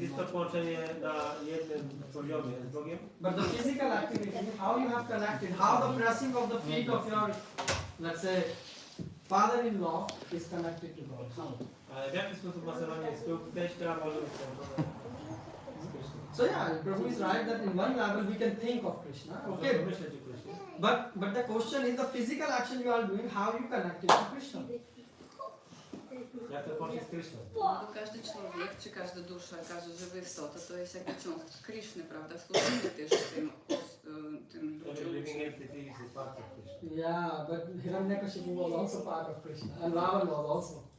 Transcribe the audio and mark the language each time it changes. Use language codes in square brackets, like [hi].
[pl] Jest to połączenie na jednym poziomie z Bogiem. [en] But the physical activity, how you have connected, how the pressing of the feet of your, let's say, father-in-law is connected to God. How? [pl] Ale w jaki sposób masowanie stóp teścia może być połączone z Krishną? [en] So yeah, Prabhu is right that in one level we can think of Krishna. [pl] Możemy [en] Okay, [pl] myśleć o Krishnie. [en] but the question is the physical action you are doing, how you connect it to Krishna. [pl] Jak to połączyć z Krishną? No, każdy człowiek, czy każda dusza, każda żywa istota to jest jakby cząstka Krishny, prawda? Służymy też tym [en] Every living entity is a part of Krishna. Yeah, but Hiranyakashipu was also part of Krishna, and Ravan was also